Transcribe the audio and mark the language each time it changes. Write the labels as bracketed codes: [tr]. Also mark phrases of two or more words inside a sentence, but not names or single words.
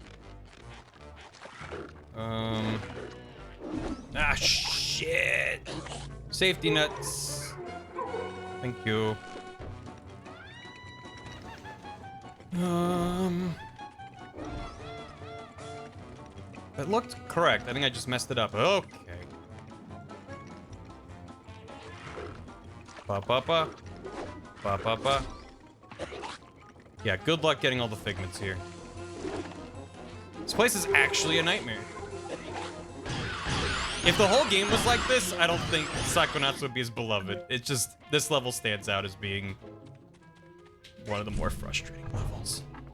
[en] Ah, shit! Safety nuts. Thank you. That looked correct. I think I just messed it up. Okay. Ba-ba-ba. Ba-ba-ba. Yeah, good luck getting all the figments here. This place is actually a nightmare. If the whole game was like this, I don't think Psychonauts would be as beloved. It's just, this level stands out as being one of the more frustrating levels.